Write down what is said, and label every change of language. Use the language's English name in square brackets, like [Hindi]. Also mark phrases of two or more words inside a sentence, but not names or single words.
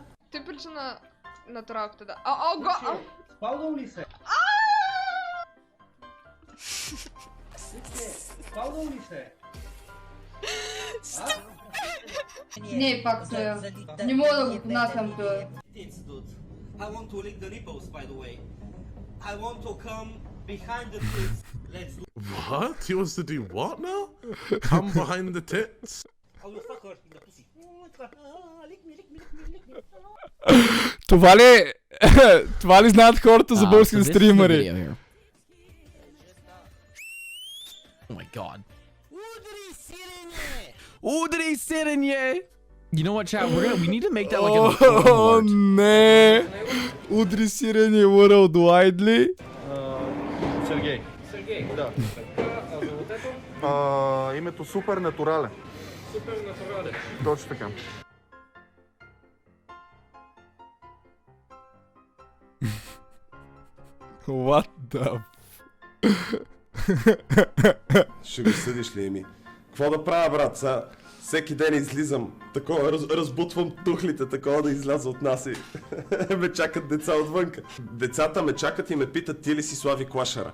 [Bulgarian] Ти прича на натуралката, да. Спалвал ли се? Спалвал ли се? Не, пак не мога да го понасям това. [English] I want to lick the nipples, by the way. I want to come behind the tits. Let's do What? He wants to do what now? Come behind the tits? Oh, you fuck her in the pussy. Lick me, lick me, lick me, lick me. [Bulgarian] Това ли знаят хората за българските стримери? [English] Oh my god. [Bulgarian] Удри сирене! [English] You know what, chat? We need to make that like a [Bulgarian] О, не! Удри сирене World ли? Сергей. Сергей, да. Името Супер Натурален. Супер натурален. Точно така. [English] What the... [Bulgarian] Ще го съдиш ли, Еми? Какво да правя, брат? Сега всеки ден излизам, такова, разбутвам тухлите, такова да изляза от нас и ме чакат деца отвънка. Децата ме чакат и ме питат, ти ли си Слави Клашера?